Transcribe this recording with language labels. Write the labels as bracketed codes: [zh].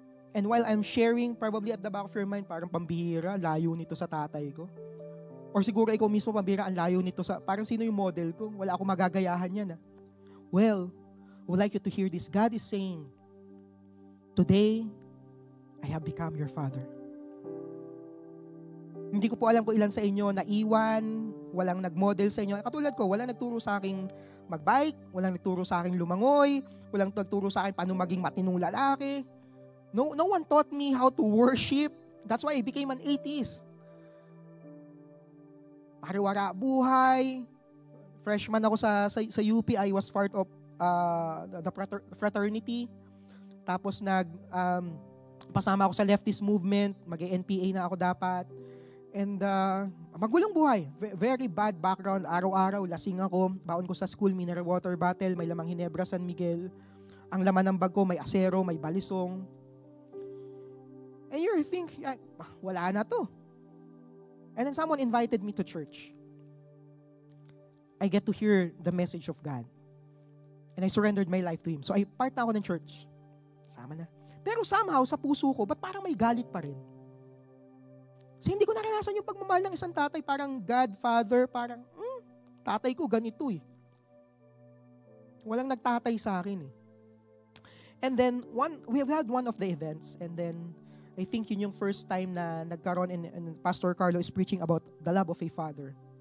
[en] And while I'm sharing, probably at the back of your mind, [tl] parang pambihira, layo nito sa tatay ko. Or siguro ikaw mismo pambihira, ang layo nito sa, parang sino yung model ko? Wala akong magagayahan yan. [en] Well, I would like you to hear this. God is saying, Today, I have become your father. [tl] Hindi ko po alam kung ilan sa inyo naiwan, walang nag-model sa inyo. Katulad ko, walang nagturo sa akin mag-bike, walang nagturo sa akin lumangoy, walang nagturo sa akin paano maging matinong lalaki. [en] No one taught me how to worship. That's why I became an atheist. [tl] Pariwara buhay. Freshman ako sa UP, [en] I was part of the fraternity. [tl] Tapos pasama ako sa [en] leftist movement, [tl] mag-NPA na ako dapat. [en] And [tl] magulang buhay. [en] Very bad background. [tl] Araw-araw, lasing ako. Baon ko sa school, mineral water bottle, may lamang Hinebra San Miguel. Ang laman ng bag ko, may asero, may balisong. [en] And you're thinking, [tl] wala na to. [en] And then someone invited me to church. I get to hear the message of God. And I surrendered my life to Him. So I part [tl] na ako ng [en] church. [tl] Sama na. Pero somehow, sa puso ko, ba't parang may galit pa rin? Kasi hindi ko naranasan yung pagmamahal ng isang tatay. Parang God, Father, parang, tatay ko ganito eh. Walang nagtatay sa akin eh. [en] And then, we have had one of the events, and then, I think [tl] yun yung [en] first time [tl] na nagkaroon [en] and Pastor Carlo is preaching about the love of a father.